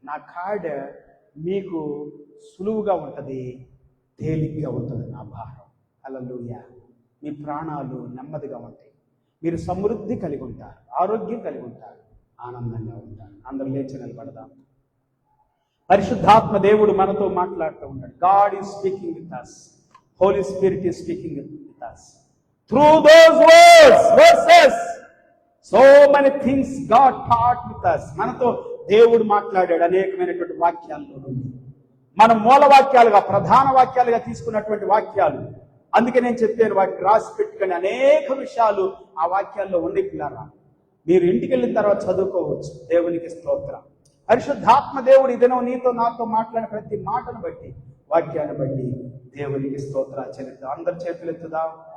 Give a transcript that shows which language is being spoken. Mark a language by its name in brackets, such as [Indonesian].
[Telugu] నా కాడ మీకు సులువుగా ఉంటుంది, తేలిగ్గా ఉంటుంది నా భారం. హల్లెలూయా. మీ ప్రాణాలు నెమ్మదిగా ఉంటాయి, మీరు సమృద్ధి కలిగి ఉంటారు, ఆరోగ్యం కలిగి ఉంటారు, ఆనందంగా ఉంటారు. అందరూ లేచి నిలబడదాం. పరిశుద్ధాత్మ దేవుడు మనతో మాట్లాడుతూ ఉన్నాడు. [English] God is speaking with us. Holy Spirit is speaking with us. Through those verses, so many things God taught with us. [Telugu] మనతో దేవుడు మాట్లాడాడు అనేకమైనటువంటి వాక్యాల్లో నుండి. మనం మూల వాక్యాలుగా, ప్రధాన వాక్యాలుగా తీసుకున్నటువంటి వాక్యాలు. అందుకే నేను చెప్పాను, వాటిని రాసి పెట్టుకుని అనేక విషయాలు ఆ వాక్యాల్లో ఉండే పిల్లారా. మీరు ఇంటికి వెళ్ళిన తర్వాత చదువుకోవచ్చు. దేవునికి స్తోత్రం. పరిశుద్ధాత్మ దేవుడు ఈ దినం నీతో నాతో మాట్లాడిన ప్రతి మాటను బట్టి, వాక్యాన్ని బట్టి దేవునికి స్తోత్రాలు చెల్లిద్దాం. అందరి చేతులు ఎత్తుదాం.